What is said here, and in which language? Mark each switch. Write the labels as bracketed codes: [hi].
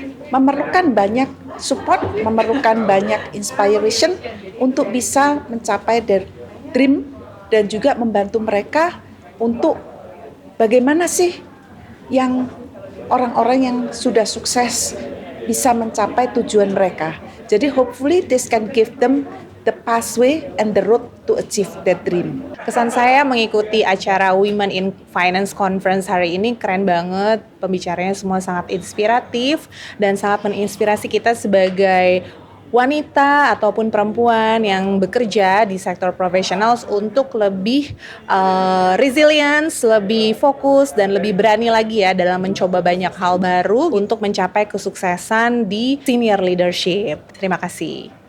[id] Memerlukan banyak support, memerlukan banyak inspiration untuk bisa mencapai [en] their dream [id] dan juga membantu mereka untuk bagaimana sih yang orang-orang yang sudah sukses bisa mencapai tujuan mereka. Jadi [en] hopefully this can give them the pathway and the road to achieve that dream. [id] Kesan saya mengikuti acara Women in Finance Conference hari ini keren banget. Pembicaranya semua sangat inspiratif dan sangat menginspirasi kita sebagai wanita ataupun perempuan yang bekerja di sektor profesional untuk lebih resilience, lebih fokus dan lebih berani lagi ya dalam mencoba banyak hal baru untuk mencapai kesuksesan di senior leadership. Terima kasih.